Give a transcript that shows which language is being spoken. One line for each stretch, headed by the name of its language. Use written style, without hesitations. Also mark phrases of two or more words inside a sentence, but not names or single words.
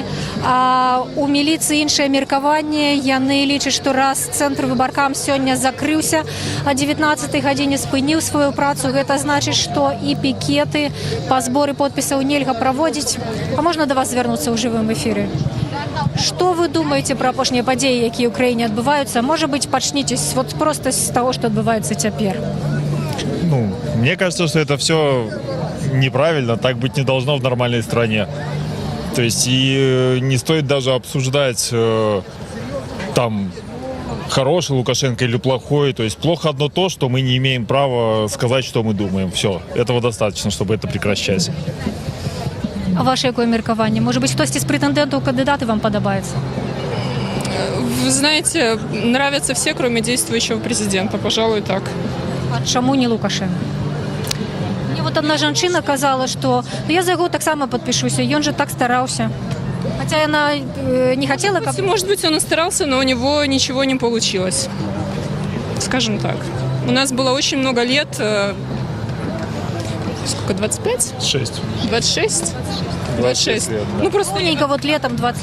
Belarusian: А у міліцыі іншае меркаванне. Яны лічаць, што раз цэнтр выбаркам сёння закрыўся а 19 гадзіне, спыніў сваю працу, гэта значыць, што і пікеты па зборы подпісаў нельга праводзіць. А можна да вас звярнуцца ў жывым эфіры?
Russian: Что вы думаете про
Belarusian: апошнія падзеі, якія ў краіне адбываюцца?
Russian: Может быть, почнитесь вот просто с того, что отбывается теперь? Мне кажется, что это все неправильно, так быть не должно в нормальной стране. То есть и не стоит даже обсуждать там хороший Лукашенко или плохой. То есть плохо одно то, что мы не имеем права сказать, что мы думаем. Все, этого достаточно, чтобы это прекращать.
Belarusian: А ваше якое меркаванне?
Russian: Может быть,
Belarusian: хтосьці з прэтэндэнтаў кандыдаты вам падабаецца?
Russian: Вы знаете, нравятся все, кроме действующего президента, пожалуй, так.
Belarusian: А чаму не Лукашенко?
Russian: Мне вот одна
Belarusian: жанчына казала, што я за яго таксама падпішуся, ён же так стараўся.
Russian: Хотя она не хотела... Может быть, он и старался, но у него ничего не получилось. Скажем так. У нас было очень много лет... Сколько, 25? 6. 26? 26 лет, да. Просто вот летом 20.